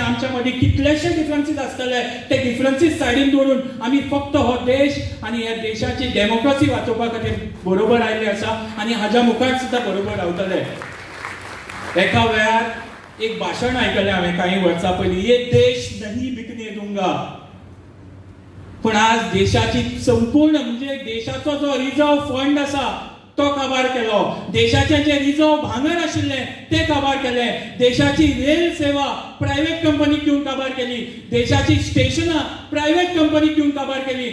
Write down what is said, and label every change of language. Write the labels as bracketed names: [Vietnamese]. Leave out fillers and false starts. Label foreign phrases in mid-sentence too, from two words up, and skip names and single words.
[Konkani] आमच्या मदीं कितलेशे डिफरन्सीस आसतले, ते डिफरन्सीस सायडीन दवरून आमी फक्त हो देश आनी ह्या देशाची डेमोक्रेसी वाचोवपा खातीर बरोबर आयिल्ले आसा आनी हाज्या मुखार सुद्दां बरोबर रावतले. एका वेळार एक भाशण आयकलें हांवें काही वर्सां पयलीं, [Hindi] ये देश नहीं बिकने दूंगा. [Konkani] पण आज देशाची संपूर्ण म्हणजे देशाचो जो [English] reserve fund [Konkani] आसा तो काबार केलो. देशाचें जे रिझर्व भांगर आशिल्लें तें काबार केलें. देशाची रेल सेवा प्रायव्हेट कंपनीक दिवन काबार केली. देशाची स्टेशनां प्रायव्हेट कंपनीक दिवन काबार केली.